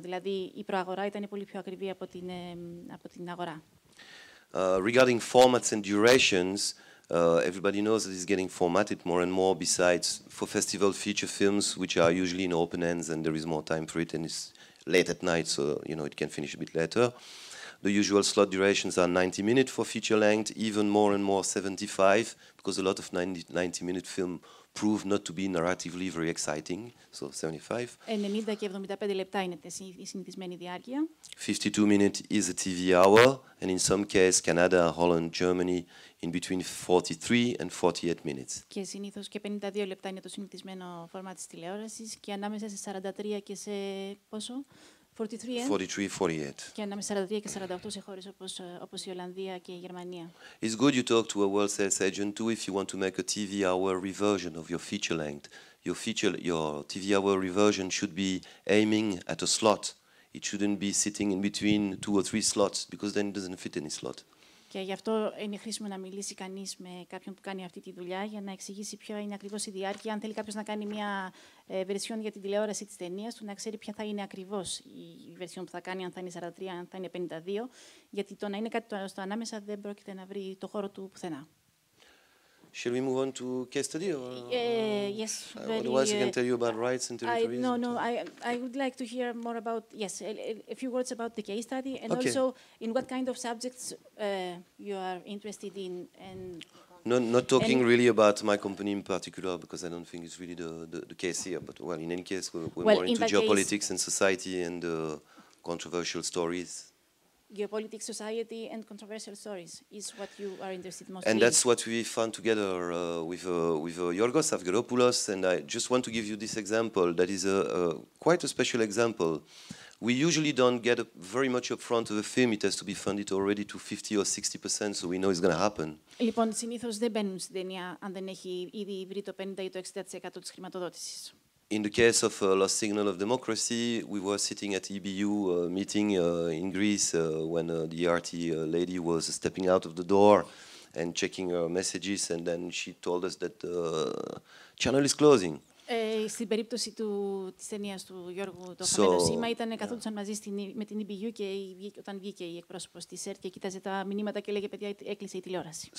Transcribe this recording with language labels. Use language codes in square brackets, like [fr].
[el] Δηλαδή η προαγορά ήταν πολύ πιο ακριβή από την αγορά. [en] Regarding formats and durations, everybody knows that it's getting formatted more and more, besides for festival feature films, which are usually in open ends and there is more time for it and it's late at night, so it can finish a bit later. The usual slot durations are 90 minutes for feature length, even more and more 75, because a lot of 90-minute film prove not to be narratively very exciting, so 75. [el] 90 και 75 λεπτά είναι η συνηθισμένη διάρκεια. [en] 52 minutes is a TV hour, and in some cases, Canada, Holland, Germany, in between 43 and 48 minutes. [el] Και συνήθως και 52 λεπτά είναι το συνηθισμένο φορμά της τηλεόρασης και ανάμεσα σε 43 και σε πόσο? [en] 43-48. [el] Και ανάμεσα 43 και 48 σε χώρες όπως η Ολλανδία και η Γερμανία. [en] It's good you talk to a world sales agent too if you want to make a TV hour reversion of your feature length. Your TV hour reversion should be aiming at a slot. It shouldn't be sitting in between 2 or 3 slots because then it doesn't fit any slot. [el] Και γι' αυτό είναι χρήσιμο να μιλήσει κανείς με κάποιον που κάνει αυτή τη δουλειά για να εξηγήσει ποια είναι ακριβώς η διάρκεια. Αν θέλει κάποιος να κάνει μια βερσιόν για την τηλεόραση της ταινίας του, να ξέρει ποια θα είναι ακριβώς η βερσιόν που θα κάνει, αν θα είναι 43, αν θα είναι 52, γιατί το να είναι κάτι στο ανάμεσα δεν πρόκειται να βρει το χώρο του πουθενά. [en] Shall we move on to case study? Or yes. Otherwise, I can tell you about rights and territories. I would like to hear more about, a few words about the case study, and also in what kind of subjects you are interested in. And Not talking really about my company in particular, because I don't think it's really the case here. But well, in any case, we're more into geopolitics and society and controversial stories. Geopolitics, society, and controversial stories is what you are interested mostly in. And that's what we found together with Yorgos Avgeropoulos. And I just want to give you this example. That is quite a special example. We usually don't get very much upfront of a film. It has to be funded already to 50 or 60%, so we know it's going to happen. [el] Λοιπόν, συνήθως δεν μπαίνουν στην ταινία αν δεν έχει ήδη βρει το 50 ή το 60% της χρηματοδότησης. [en] In the case of Lost Signal of Democracy, we were sitting at EBU meeting in Greece when the RT lady was stepping out of the door and checking her messages, and then she told us that the channel is closing. [el] Στην περίπτωση της ταινίας του Γιώργου, το χαμένο σήμα, καθόντουσαν μαζί με την EBU και όταν βγήκε η εκπρόσωπος της ΕΡΤ και κοίταζε τα μηνύματα και έλεγε «Παιδιά, έκλεισε η τηλεόραση».